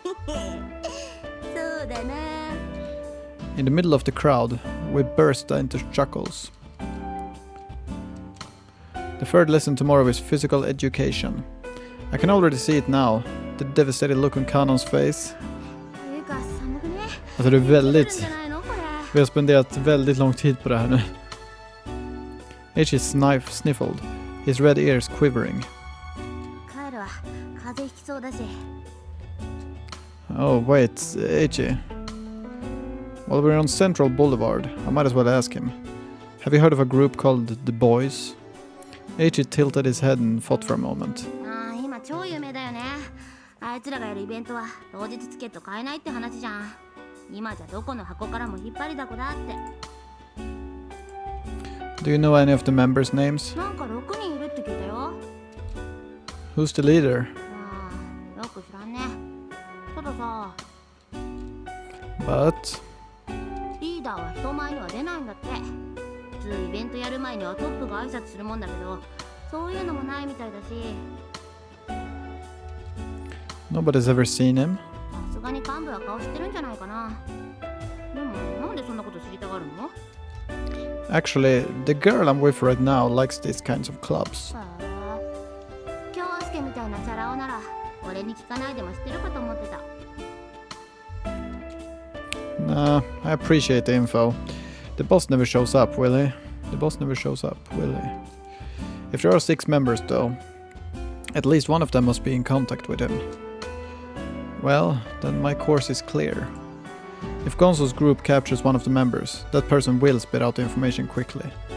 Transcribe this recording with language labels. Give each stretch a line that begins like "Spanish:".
Japanese: そうだな。
English: In the middle of the crowd, we burst into chuckles. The third lesson tomorrow is physical education. I can already see it now. The devastated look on Kanon's face.
Japanese: ていうか寒くね。
Swedish: Alltså det är
Japanese: 来るん
Swedish: väldigt...
Japanese: じゃないのこれ。
Swedish: Vi har spenderat väldigt lång tid på det här nu.
English: Eichi sniffled, his red ears quivering.
Japanese: 帰るわ。風邪ひきそうだし。
English: Oh, wait, Eichi. While we're on Central Boulevard, I might as well ask him. Have you heard of a group called The Boys? Eichi tilted his head and thought for a moment.
Japanese: ああ、今超有名だよね。あいつらがやるイベントは当日チケット買えないって話じゃん。今じゃどこの箱からも引っ張りだこだって。
English: Do you know any of the members' names?
Japanese: なんか6人いるって聞いたよ。
English: Who's the leader?
Japanese: ああ、よく知らんね。たださ、
English: But...
Japanese: リーダーは人前には出ないんだって。普通イベントやる前にはトップが挨拶するもんだけど、そういうのもないみたいだし、
English: Nobody's ever seen him?
Japanese: さすがに幹部は顔知ってるんじゃないかな。でもなんでそんなこと知りたがるの？
English: Actually, the girl I'm with right now likes these kinds of clubs.
Japanese: 京介みたいなチャラ男なら俺に聞かないでも知ってるかと思ってた。
English: Nah, I appreciate the info. The boss never shows up, will he? The boss never shows up, will he? If there are 6 members though, at least one of them must be in contact with him. Well, then my course is clear. If Gonzo's group captures one of the members, that person will spit out the information quickly.